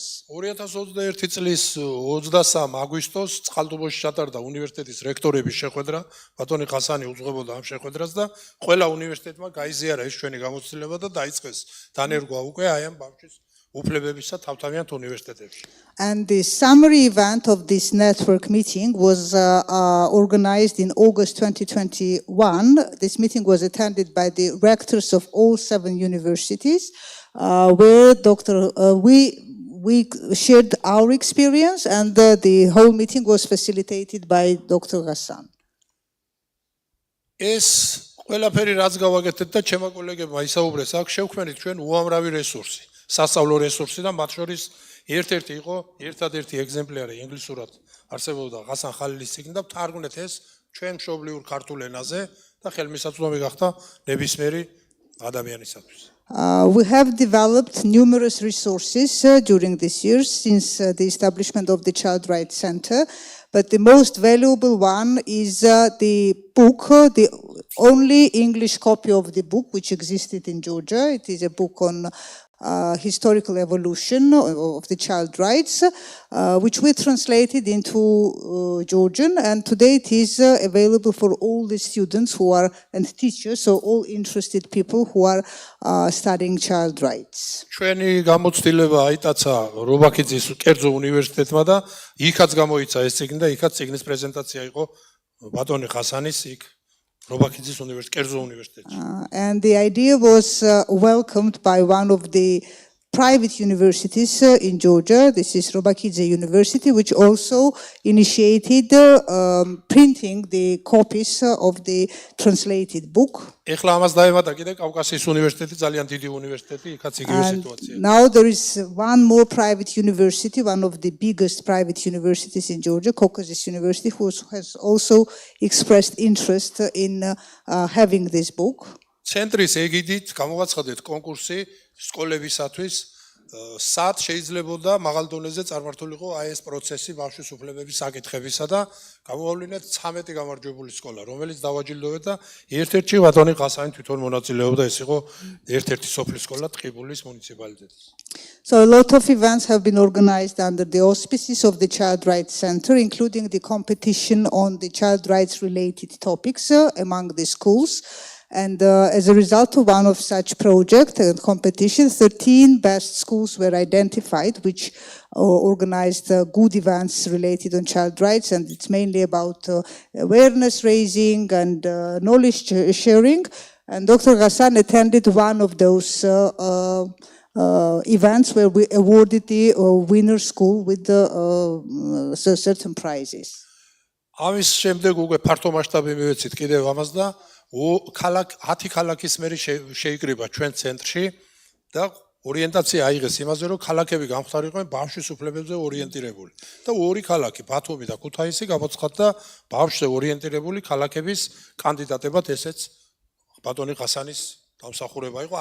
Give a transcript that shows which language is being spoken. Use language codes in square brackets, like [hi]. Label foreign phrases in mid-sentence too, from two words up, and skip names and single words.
[ka] 2021 წლის 23 აგვისტოს წყალტუბოში ჩატარდა უნივერსიტეტის რექტორების შეხვედრა. ბატონი ყასანი უძღვებოდა ამ შეხვედრას და ყველა უნივერსიტეტმა გაიზიარა ეს ჩვენი გამოცდილება და დაიწყეს დანერგვა უკვე აი ამ ბავშვის უფლებებისა თავთავიანთ უნივერსიტეტებში. [en] And the summary event of this network meeting was organized in August 2021. This meeting was attended by the rectors of all 7 universities, where we shared our experience, and the whole meeting was facilitated by Dr. Ghassan. [ka] ეს ყველაფერი რაც გავაკეთეთ და ჩემო კოლეგებმა ისაუბრეს, აქ შევქმნით ჩვენ უამრავი რესურსი, სასწავლო რესურსი და მათ შორის ერთ-ერთი იყო ერთადერთი ეგზემპლარი ინგლისურად არსებობდა ღასან ხალილის წიგნი და ვთარგმნეთ ეს ჩვენ მშობლიურ ქართულ ენაზე და ხელმისაწვდომი გახდა ნებისმიერი ადამიანისათვის. [en] We have developed numerous resources during this year since the establishment of the Child Rights Center, but the most valuable one is the book, the only English copy of the book which existed in Georgia. It is a book on historical evolution of the child rights, which we translated into Georgian, and today it is available for all the students who are and teachers, so all interested people who are studying child rights. [ka] ჩვენი გამოცდილება აიტაცა რობაქიძის კერძო უნივერსიტეტმა და იქაც გამოიცა ეს წიგნი და იქაც წიგნის პრეზენტაცია იყო ბატონი ხასანის იქ რობაქიძის უნივერსიტეტში, კერძო უნივერსიტეტში. [en] And the idea was welcomed by one of the private universities in Georgia. This is Robakidze University, which also initiated printing the copies of the translated book. [ka] ეხლა ამას დაემატა კიდე კავკასიის უნივერსიტეტი, ძალიან დიდი უნივერსიტეტი, იქაც იგივე სიტუაცია. [en] Now there is one more private university, one of the biggest private universities in Georgia, Caucasus University, who has also expressed interest in having this book. [ka] ცენტრის ეგიდით გამოვაცხადეთ კონკურსი სკოლებისათვის, სად შეიძლებოდა მაღალ დონეზე წარმართულიყო აი ეს პროცესი ბავშვის უფლებების საკითხებისა და გამოვავლინეთ 13 გამარჯვებული სკოლა, რომელიც დავაჯილდოვეთ და ერთ-ერთი ბატონი ყასანი თვითონ მონაწილეობდა, ეს იყო ერთ-ერთი სოფლის სკოლა ტყიბულის მუნიციპალიტეტის. [en] So a lot of events have been organized under the auspices of the Child Rights Center, including the competition on the child rights related topics among the schools. And as a result of one of such projects and competitions, 13 best schools were identified, which organized good events related on child rights, and it's mainly about awareness raising and knowledge sharing. And Dr. Ghassan attended one of those events where we awarded the winner school with certain prizes. [ka] ამის შემდეგ უკვე ფართო მასშტაბი მივეცით კიდევ ამას და 10 ქალაქის მერი შეიკრიბა ჩვენ ცენტრში და ორიენტაცია აიღეს იმაზე, რომ ქალაქები გამხდარიყვნენ ბავშვის უფლებებზე ორიენტირებული. და 2 ქალაქი, ბათუმი და ქუთაისი გამოცხადდა ბავშვზე ორიენტირებული ქალაქების კანდიდატებად, ესეც ბატონი ყასანის დამსახურება იყო.